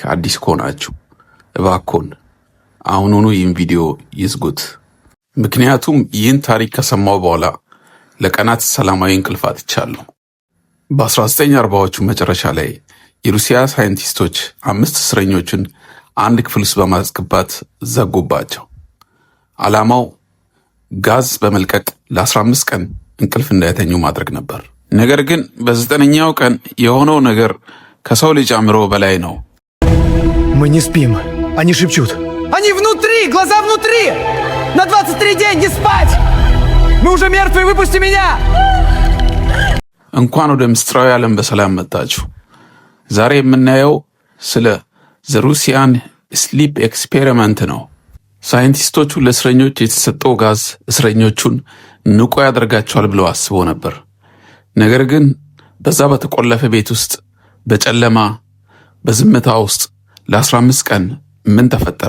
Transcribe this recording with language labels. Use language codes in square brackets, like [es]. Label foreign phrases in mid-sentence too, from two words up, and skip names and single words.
[am] አዲስ ከሆናችሁ እባክዎን አሁኑኑ ይህን ቪዲዮ ይዝጉት። ምክንያቱም ይህን ታሪክ ከሰማው በኋላ ለቀናት ሰላማዊ እንቅልፍ አጥቻለሁ። በ1940ዎቹ መጨረሻ ላይ የሩሲያ ሳይንቲስቶች 5 እስረኞችን አንድ ክፍል ውስጥ በማስገባት ዘጉባቸው። ዓላማው ጋዝ በመልቀቅ ለ15 ቀን እንቅልፍ እንዳይተኙ ማድረግ ነበር። ነገር ግን በ9ኛው ቀን የሆነው ነገር ከሰው ልጅ አእምሮ በላይ ነው። [ru] Мы не спим. Они шепчут. Они внутри! Глаза внутри! На 23 день не спать! Мы уже мертвые, выпусти меня! [am] እንኳን ወደ ምስጢራዊ ዓለም በሰላም መጣችሁ። ዛሬ የምናየው ስለ ሩሲያን ስሊፕ ኤክስፔሪመንት ነው። ሳይንቲስቶቹ ለእስረኞች የተሰጠው ጋዝ እስረኞቹን ንቁ ያደርጋቸዋል ብለው አስበው ነበር። ነገር ግን በዛ በተቆለፈ ቤት ውስጥ በጨለማ በዝምታ ውስጥ ለ15 ቀን ምን ተፈጠረ?